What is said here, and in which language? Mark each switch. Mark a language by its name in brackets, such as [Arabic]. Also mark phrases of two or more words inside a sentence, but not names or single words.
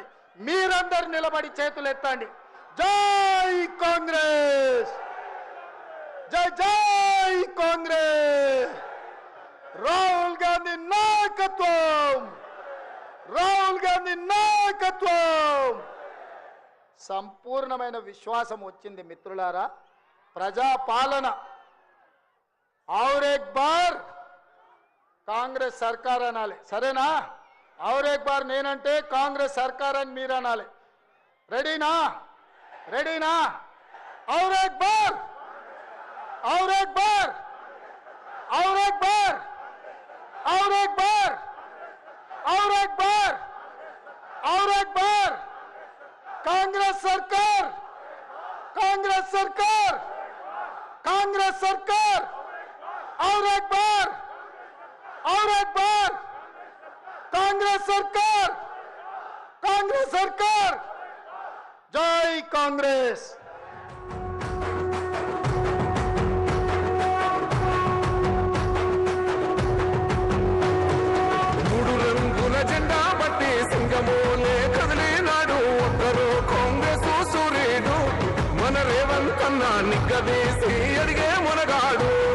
[Telugu] మీరందరూ నిలబడి చేతులు ఎత్తండి. జై కాంగ్రెస్, జై జై కాంగ్రెస్. రాహుల్ గాంధీ నాయకత్వం, రాహుల్ గాంధీ నాయకత్వం. సంపూర్ణమైన విశ్వాసం వచ్చింది మిత్రులారా. ప్రజాపాలన [Hindi] और एक बार [Telugu] కాంగ్రెస్ సర్కార్ అనాలి, సరేనా? [Hindi] और एक बार [Telugu] నేనంటే కాంగ్రెస్ సర్కార్ అని మీరు అనాలి. రెడీనా? రెడీనా? [Hindi] और एक बार, और एक बार, और एक बार, और एक बार, और एक बार, और एक बार. कांग्रेस सरकार, कांग्रेस सरकार, कांग्रेस सरकार. और एक बार, और एक बार. कांग्रेस सरकार, कांग्रेस सरकार. जय कांग्रेस. [Telugu] మూడు రంగుల జెండా బట్టి సింగమోలే కదిలినాడు ఒక్కరు కాంగ్రెస్ సూర్యుడు. మన రేవంత్ అన్న నిగ్గదీసి అడిగే మునగాడు.